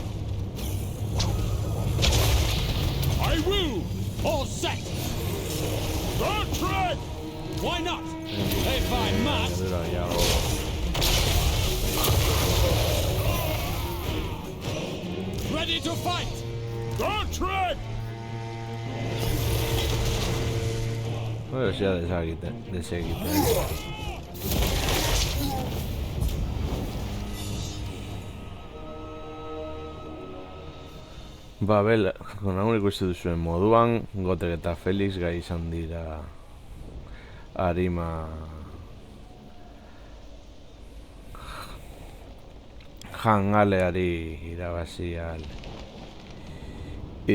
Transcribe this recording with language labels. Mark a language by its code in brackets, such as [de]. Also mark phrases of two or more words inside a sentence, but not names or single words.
[en] I will! All set! Go track! Why not? If I must! Ready to fight! Go track! [eu] Bueno, ya desegiten. Bel, konagun ikusi duzuen moduan, Gotrek eta Felix gai izan dira arima jangaleari irabazi izateko.